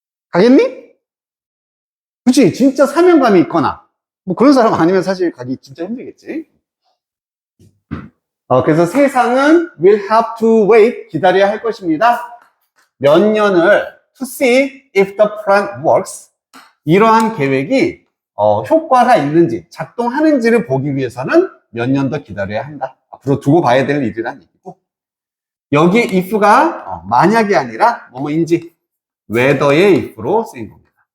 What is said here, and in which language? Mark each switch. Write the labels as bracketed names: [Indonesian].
[Korean] 가겠니? 그치? 진짜 사명감이 있거나 뭐 그런 사람 아니면 사실 가기 진짜 힘들겠지. 그래서 세상은 [English] will have to wait, [Korean] 기다려야 할 것입니다. 몇 년을 [English] to see if the plan works. [Korean] 이러한 계획이 효과가 있는지, 작동하는지를 보기 위해서는 몇 년 더 기다려야 한다. 앞으로 두고 봐야 될 일이란 얘기고. 여기에 if가 만약이 아니라 뭐뭐인지 whether의 if로 쓰인 겁니다.